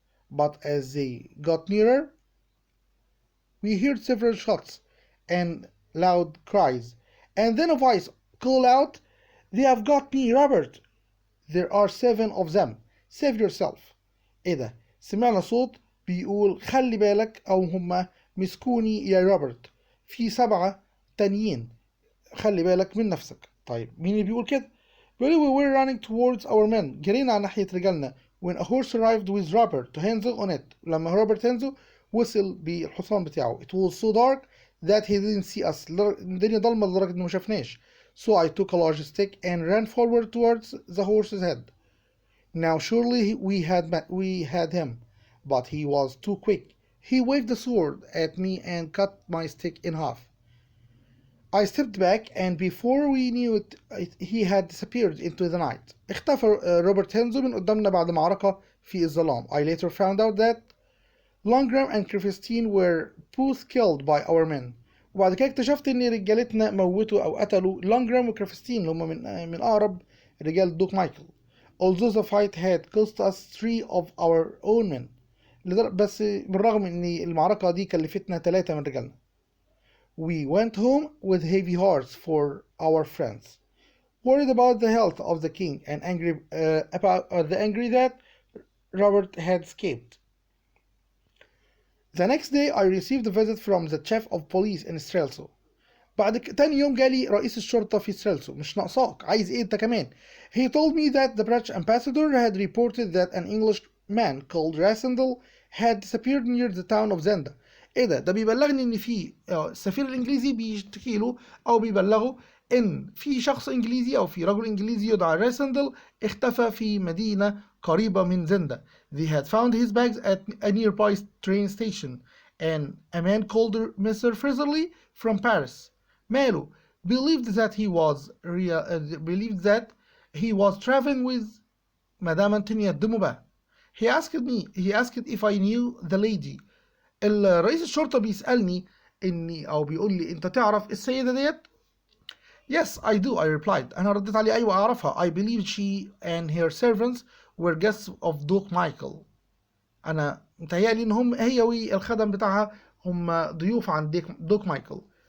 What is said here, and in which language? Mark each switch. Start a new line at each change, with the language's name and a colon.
English: But as they got nearer, we heard several shots and loud cries, and then a voice called out, "They have got me, Robert! There are 7 of them. Save yourself."
Arabic: إيه ده؟ سمعنا صوت بيقول خلي بالك أو هما مسكوني يا روبرت في 7 تانيين خلي بالك من نفسك. طيب مين اللي بيقول كده؟ بيقول
English: we were running towards our men
Arabic: جرينا على ناحية رجالنا
English: when a horse arrived with Robert to Hansel on it.
Arabic: لما روبرت هانزو وصل بالحصان بتاعه.
English: It was so dark that he didn't see us.
Arabic: الدنيا ضلمة لدرجة إنه ما شافناش.
English: So I took a large stick and ran forward towards the horse's head. Now surely we had him, but he was too quick. He waved the sword at me and cut my stick in half. I stepped back and before we knew it, he had disappeared into the night.
Arabic: اختفى روبرت هانزو من قدامنا بعد معركة في الظلام.
English: I later found out that Longram and Krifistine were both killed by our men.
Arabic: وبعد كده اكتشفت ان رجالتنا موتوا او قتلوا لونجرام وكريفستين اللي هم من اقرب رجال الدوق مايكل.
English: Although the fight had cost us 3 of our own men.
Arabic: بس بالرغم ان المعركة دي كلفتنا 3 من رجالنا.
English: We went home with heavy hearts for our friends, worried about the health of the king and angry about the angry that Robert had escaped. The next day I received a visit from the chief of police in Strelso.
Arabic: تاني يوم جالي رئيس الشرطة في ستريلسو. مش ناقصاك، عايز ايه انت كمان؟
English: He told me that the British ambassador had reported that an English man called Rasendal had disappeared near the town of Zenda.
Arabic: ايه ده بيبلغني ان في السفير الانجليزي بيشتكي له او بيبلغه ان في شخص انجليزي او في رجل انجليزي يدعى راسندل اختفى في مدينة قريبة من زندا.
English: They had found his bags at a nearby train station and a man called Mr. Frizzley from Paris ماله believed that he was traveling with Madame Antoinette de Maubert. He asked if I knew the lady.
Arabic: الرئيس الشرطة بيسألني أو بيقول لي أنت تعرف السيدة ديت؟
English: Yes, I do, I replied.
Arabic: أنا رديت عليه أيوة أعرفها.
English: I believe she and her servants were guests of Duke Michael.
Arabic: أنا متهيألي إن هي والخدم بتاعها هم ضيوف عند دوك مايكل.